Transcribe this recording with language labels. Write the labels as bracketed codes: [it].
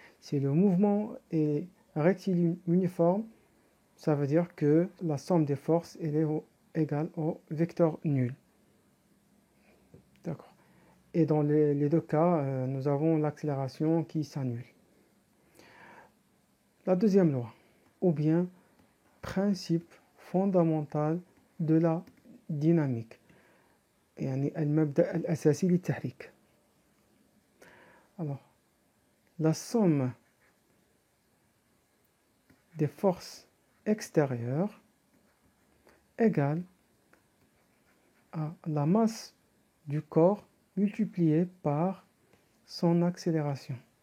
[fr] Si le mouvement est rectiligne uniforme, ça veut dire que la somme des forces elle est égale au vecteur nul. D'accord. Et dans les deux cas, nous avons l'accélération qui s'annule. La deuxième loi, ou bien principe fondamental de la dynamique. [ar] يعني المبدأ الأساسي للتحريك. [fr] Alors, la somme des forces extérieures égale à la masse du corps multipliée par son accélération.